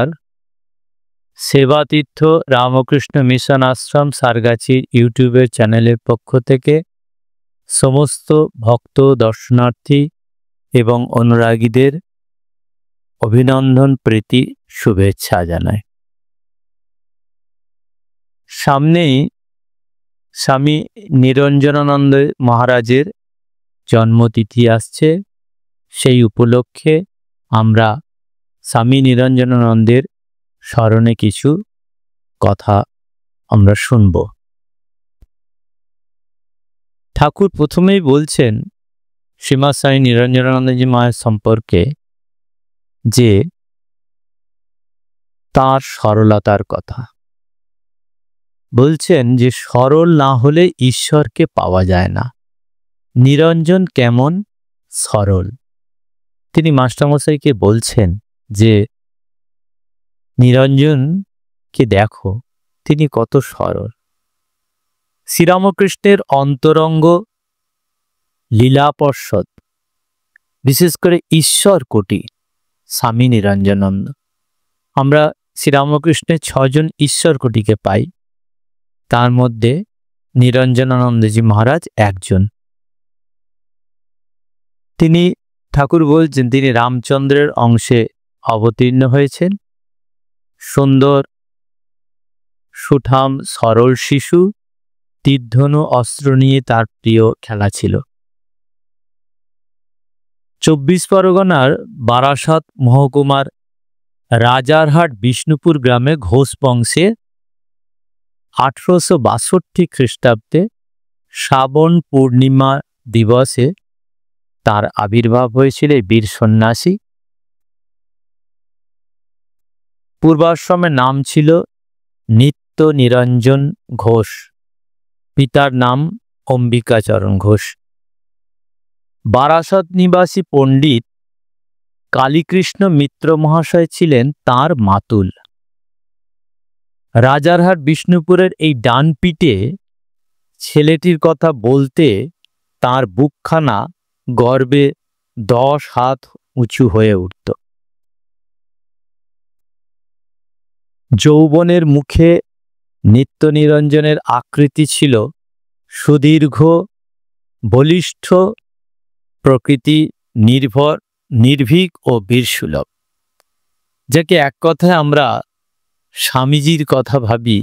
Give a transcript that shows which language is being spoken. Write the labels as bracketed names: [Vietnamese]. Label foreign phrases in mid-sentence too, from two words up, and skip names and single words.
[Bangla] সেবাতীর্থ রামকৃষ্ণ মিশন আশ্রম সারগাছি ইউটিউবার চ্যানেল পক্ষ থেকে সমস্ত ভক্ত দর্শনার্থী এবং অনুরাগীদের অভিনন্দন প্রীতি শুভেচ্ছা জানাই। সামনেই স্বামী নিরঞ্জনানন্দ মহারাজের জন্মতিথি আসছে। সেই উপলক্ষে আমরা স্বামী নিরঞ্জনানন্দের স্মরণে কিছু কথা আমরা শুনব। ঠাকুর প্রথমেই বলছেন শ্রীমদ স্বামী নিরঞ্জনানন্দ জী মহারাজ সম্পর্কে যে তার সরলতার কথা বলছেন যে সরল না হলে ঈশ্বর কে পাওয়া যায় না। নিরঞ্জন কেমন সরল তিনি মাস্টারমশাই কে বলছেন যে নিরঞ্জন কে দেখো তিনি কত সরল। শ্রীরামকৃষ্ণের অন্তরঙ্গ লীলা পার্ষদ বিশেষ করে ঈশ্বর কোটি স্বামী নিরঞ্জনানন্দ। আমরা শ্রীরামকৃষ্ণের 6 জন ঈশ্বর কোটি কে পাই, তার মধ্য নিরঞ্জনানন্দ জী মহারাজ একজন। তিনি ঠাকুর বলছেন তিনি রামচন্দ্রের অংশে অবতীর্ণ হয়েছেন। সুন্দর সুঠাম সরল শিশু, তীরধনু অস্ত্র নিয়ে তার প্রিয় খেলা ছিল। 24 পরগনার বারাসাত মহকুমার রাজারহাট বিষ্ণুপুর গ্রামে ঘোষ বংশে 1862 খ্রিস্টাব্দে শ্রাবণ পূর্ণিমা দিবসে তার আবির্ভাব হয়েছিল বীর সন্ন্যাসী। পূর্বাশ্রমের নাম ছিল নিত্য নিরঞ্জন ঘোষ, পিতার নাম অম্বিকাচরণ ঘোষ। বারাসাত নিবাসী পণ্ডিত কালীকৃষ্ণ মিত্র মহাশয় ছিলেন তার মাতুল। রাজারহাট বিষ্ণুপুরের এই ডান পিঠে ছেলেটির কথা বলতে তার বুকখানা গর্বে 10 হাত उঁচু হয়ে উঠত। যৌবনের মুখে নিত্য নিরঞ্জনের আকৃতি ছিল সুদীর্ঘ, বলিষ্ঠ, প্রকৃতি নির্ভর, নির্ভীক ও বীরসুলভ, যাকে এক কথায় আমরা স্বামীজির কথা ভাবি।